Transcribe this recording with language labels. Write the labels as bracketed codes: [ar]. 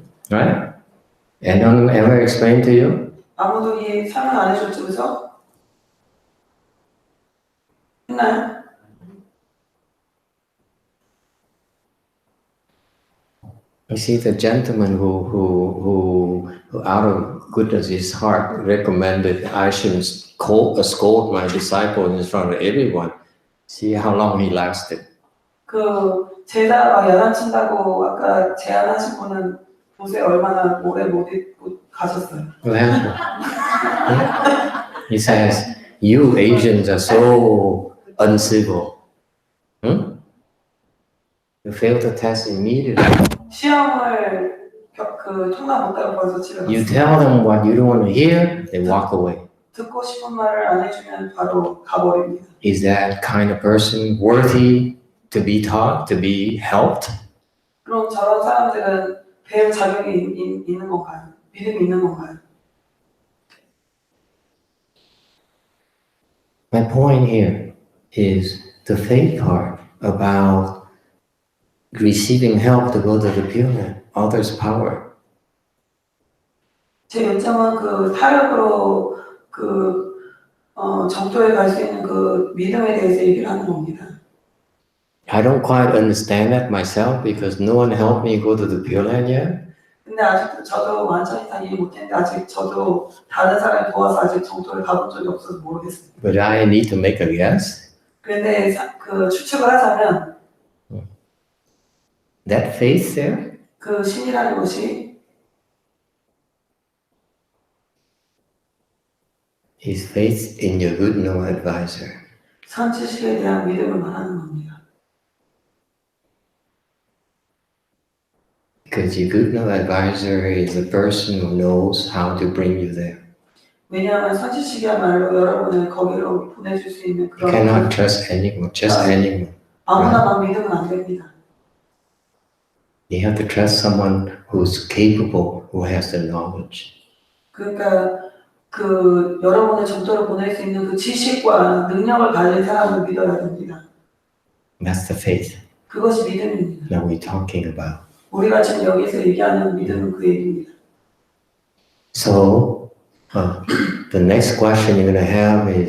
[en] Right? And don't ever explain to you? [ko] 아무도 이 설명 안 해줬죠, 그죠? 했나요? [en] You see, the gentleman who out of goodness his heart recommended I shouldn't scold my disciple in front of everyone. See how long he lasted. [ko] 그 제자가 야단친다고 아까 제안하신 분은 보세요 얼마나 오래 못 입고 가셨어요. [en] Well, he says, you Asians are so uncivil. You fail the test immediately. [ko] 시험을 통과 못하고 벌써 집에 [en] You [ko] 갔어요. [en] tell them what you don't want to hear, they walk away. [ko] 듣고 싶은 말을 안 해주면 바로 가버립니다. [en] Is that kind of person worthy to be taught, to be helped? [ko] 그럼 저런 사람들은 배울 자격이 있는 건가요? 믿음이 있는 건가요? [en] My point here is the faith part about receiving help to go to the Pure Land, others' power. [ko] 제 요점은 그 타력으로 정토에 갈 수 있는 그 믿음에 대해서 얘기를 하는 겁니다. [en] I don't quite understand that myself because no one helped me go to the Pure Land yet. [ko] 근데 아직도 저도 완전히 다 이해 못했는데 아직 저도 다른 사람이 도와서 아직 정토를 가본 적이 없어서 모르겠어요. [en] But I need to make a guess. [ko] 그런데 추측을 하자면 [en] That faith there [ko] 그 신이라는 것이 [en] is faith in your good no advisor. [ko] 선지식에 대한 믿음을 말하는 겁니다. [en] Because your good no advisor is a person who knows how to bring you there. [ko] 왜냐하면 선지식이야말로 여러분을 거기로 보내줄 수 있는 [en] You [ko] 그런 [en] cannot trust anyone, just anyone. [ko] 아무나만 믿으면 안 됩니다. [en] You have to trust someone who's capable, who has the knowledge. [ko] 그러니까 여러분의 정토를 보낼 수 있는 그 지식과 능력을 가진 사람을 믿어야 됩니다. [en] That's the faith [ko] 그것이 믿음입니다. [en] that we're talking about. [ko] 우리가 지금 여기서 얘기하는 믿음은 그 얘기입니다. [en] So, the next question you're going to have